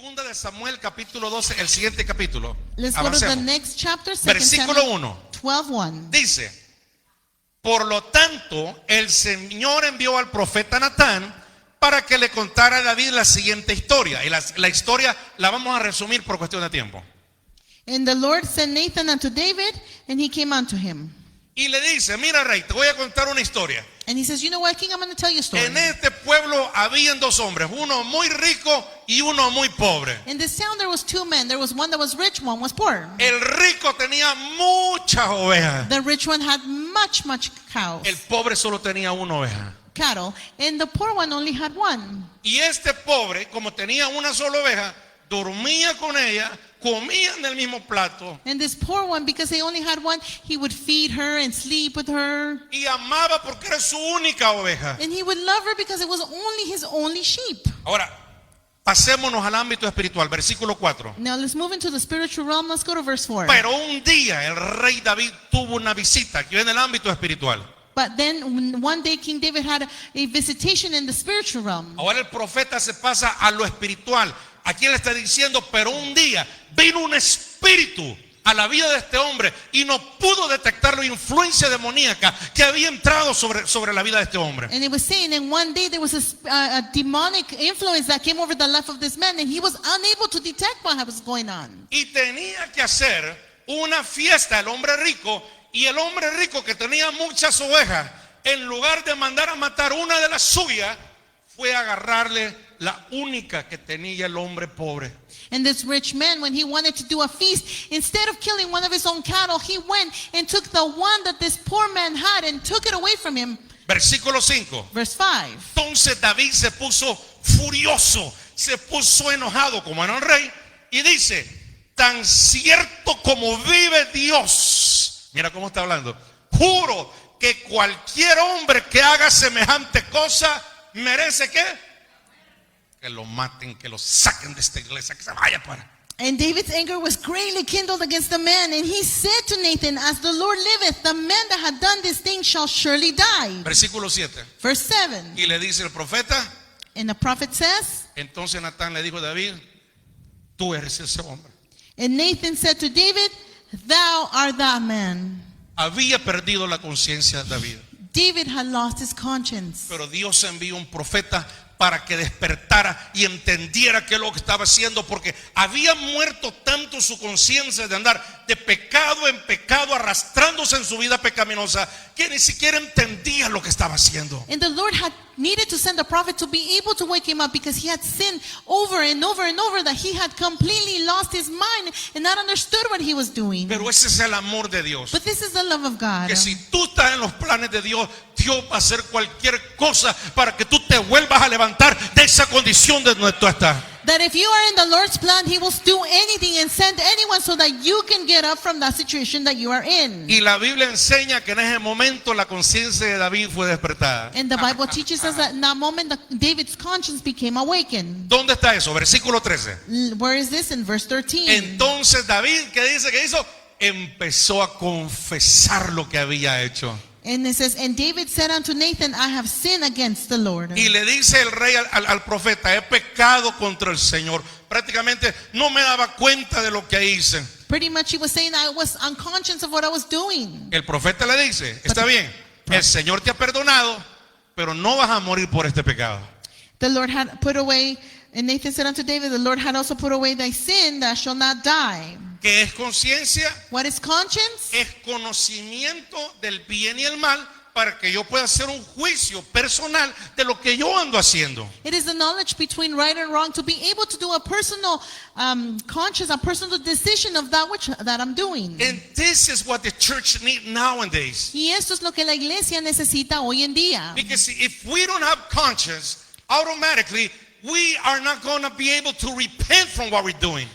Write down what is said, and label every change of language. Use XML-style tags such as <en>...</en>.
<es>de Samuel capítulo 12, el siguiente capítulo.</es> <en>Let's go to the</en> <es>Avancemos.</es> <en>next chapter, 2</en> <es>Versículo</es> <en>Samuel 1. 12:1.</en> <es>Dice: por lo tanto, el Señor envió al profeta Natán para que le contara a David la siguiente historia. Y la historia la vamos a resumir por cuestión de tiempo.</es> <en>And the Lord sent Nathan unto David, and he came unto him.</en> <es>Y le dice: mira, rey, te voy a contar una historia.</es> <en>And he says, you know what, king, I'm going to tell you a story.</en> <es>En este pueblo habían dos hombres, uno muy rico y uno muy pobre.</es> <en>In this town there was two men. There was one that was rich, one was poor.</en> <es>El rico tenía muchas ovejas.</es> <en>The rich one had much cows,</en> <es>El pobre solo tenía una oveja.</es> <en>cattle, and the poor one only had one.</en> <es>Y este pobre, como tenía una sola oveja, dormía con ella, comían del mismo plato</es> <en>And this poor one, because he only had one, he would feed her and sleep with her.</en> <es>y amaba porque era su única oveja.</es> <en>And he would love her because it was only his only sheep.</en> <es>Ahora, pasémonos al ámbito espiritual, versículo 4.</es> <en>Now let's move into the spiritual realm. Let's go to verse 4.</en> <es>Pero un día el rey David tuvo una visita que en el ámbito espiritual.</es> <en>But then one day King David had a visitation in the spiritual realm.</en> <es>Ahora el profeta se pasa a lo espiritual. Aquí le está diciendo: pero un día vino un espíritu a la vida de este hombre y no pudo detectar la influencia demoníaca que había entrado sobre la vida de este hombre.</es> <en>And it was saying, and one day there was a demonic influence that came over the life of this man, and he was unable to detect what was going on.</en> <es>Y tenía que hacer una fiesta el hombre rico, y el hombre rico, que tenía muchas ovejas, en lugar de mandar a matar una de las suyas, fue a agarrarle la única que tenía el hombre pobre.</es> <en>And this rich man, when he wanted to do a feast, instead of killing one of his own cattle, he went and took the one that this poor man had and took it away from him.</en> <es>Versículo 5.</es> <en>Verse 5.</en> <es>Entonces David se puso furioso, se puso enojado como era el rey, y dice: tan cierto como vive Dios, mira cómo está hablando, juro que cualquier hombre que haga semejante cosa merece ¿qué? Que lo maten, que lo saquen de esta iglesia, que se vaya para.</es> <en>And David's anger was greatly kindled against the man, and he said to Nathan, as the Lord liveth, the man that had done this thing shall surely die.</en> <es>Versículo 7.</es> <en>Verse 7.</en> <es>Y le dice el profeta:</es> <en>And the prophet says,</en> <es>entonces Natán le dijo a David: tú eres ese hombre.</es> <en>and Nathan said to David, thou art that man.</en> <es>Había perdido la conciencia David,</es> <en>David had lost his conscience.</en> <es>pero Dios envió un profeta para que despertara y entendiera qué es lo que estaba haciendo, porque había muerto tanto su conciencia de andar de pecado en pecado, arrastrándose en su vida pecaminosa, que ni siquiera entendía lo que estaba haciendo.</es> <en>And the Lord had needed to send a prophet to be able to wake him up, because he had sinned over and over and over, that he had completely lost his mind and not understood what he was doing.</en> <es>Pero ese es el amor de Dios,</es> <en>But this is the love of God.</en> <es>que si tú estás en los planes de Dios, Dios va a hacer cualquier cosa para que tú te vuelvas a levantar de esa condición de donde tú estás.</es> <en>That if you are in the Lord's plan, He will do anything and send anyone so that you can get up from that situation that you are in.</en> <es>Y la Biblia enseña que en ese momento la conciencia de David fue despertada.</es> <en>And the Bible teaches us that in that moment, David's conscience became awakened.</en> <es>¿Dónde está eso? Versículo 13.</es> <en>Where is this? In verse 13.</en> <es>Entonces David, ¿qué dice que hizo? Empezó a confesar lo que había hecho.</es> <en>And it says, and David said unto Nathan, I have sinned against the Lord.</en> <es>Y le dice el rey al profeta: he pecado contra el Señor. Prácticamente no me daba cuenta de lo que hice.</es> <en>Pretty much he was saying, I was unconscious of what I was doing.</en> <es>El profeta le dice: está bien, el Señor te ha perdonado, pero no vas a morir por este pecado.</es> <en>The Lord had put away, and Nathan said unto David, the Lord had also put away thy sin, thou shalt not die.</en> <es>¿Qué es conciencia?</es> <en>What is conscience?</en> <es>Es conocimiento del bien y el mal, para que yo pueda hacer un juicio personal de lo que yo ando haciendo.</es> <en>It is the knowledge between right and wrong, to be able to do a personal conscious, a personal decision of that I'm doing. And this is what the church needs nowadays.</en> <es>Y esto es lo que la iglesia necesita hoy en día.</es> <en>Because if we don't have conscience, automatically we are not going to be able to repent from what we're doing.</en>